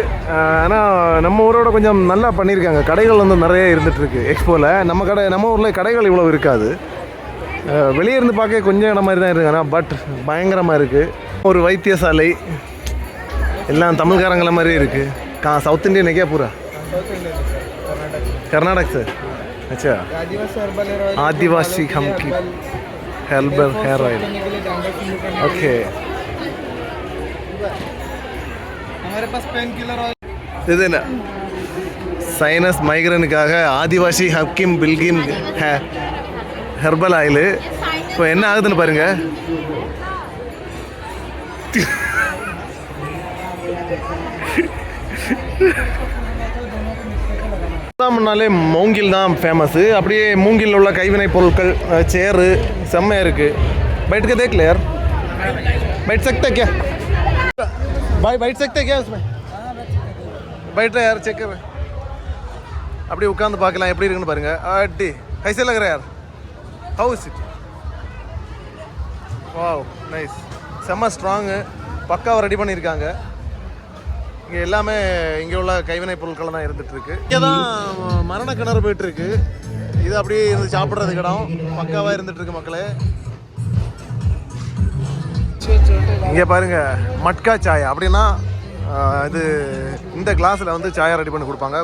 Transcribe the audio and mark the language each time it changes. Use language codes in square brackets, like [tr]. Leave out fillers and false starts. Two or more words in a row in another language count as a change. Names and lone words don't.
[ta] ஆனால் நம்ம ஊரோட கொஞ்சம் நல்லா பண்ணியிருக்காங்க. கடைகள் வந்து நிறைய இருந்துகிட்ருக்கு எக்ஸ்போவில். நம்ம ஊரில் கடைகள் இவ்வளோ இருக்காது. வெளியே இருந்து பார்க்க கொஞ்சம் இடம் மாதிரி தான் இருக்குது, ஆனால் பட் பயங்கரமாக இருக்குது. ஒரு வைத்தியசாலை எல்லாம் தமிழ்காரங்கள மாதிரி இருக்குது. [en] South Indian [hi] क्या पूरा कर्नाटक से? अच्छा, आदिवासी हमकी [en] herbal hair oil. [hi] ओके, हमारे पास [en] pain killer oil. [ta] இது என்ன சைனஸ் மைக்ரனுக்காக ஆதிவாசி ஹக்கிம் பில்கிம் [en] herbal oil. [ta] இப்போ என்ன ஆகுதுன்னு பாருங்க. முன்னாலே மூங்கில் தான் ஃபேமஸ்ஸு. அப்படியே மூங்கில் உள்ள கைவினை பொருட்கள், சேரு செம்மையாக இருக்குது. [hi] बैठ के देख ले यार, बैठ सकते क्या भाई, बैठ सकते क्या उसमें? बैठ रहे यार, चेक कर. [ta] அப்படியே உட்காந்து பார்க்கலாம் எப்படி இருக்குன்னு பாருங்க. [hi] அடி கைசே லग रहा है यार, [en] how is it? wow, nice. [ta] செம்ம ஸ்ட்ராங்கு, பக்காவாக ரெடி பண்ணியிருக்காங்க. இங்கே எல்லாமே இங்கே உள்ள கைவினை பொருட்கள் தான் இருந்துகிட்ருக்கு. இங்கே தான் மரண கிணறு போயிட்டுருக்கு. இது அப்படியே இருந்து சாப்பிட்றதுக்கு இடம் பக்காவாக இருந்துகிட்ருக்கு மக்களே. இங்கே பாருங்கள், மட்கா சாயா அப்படின்னா இது இந்த கிளாஸில் வந்து சாயா ரெடி பண்ணி கொடுப்பாங்க.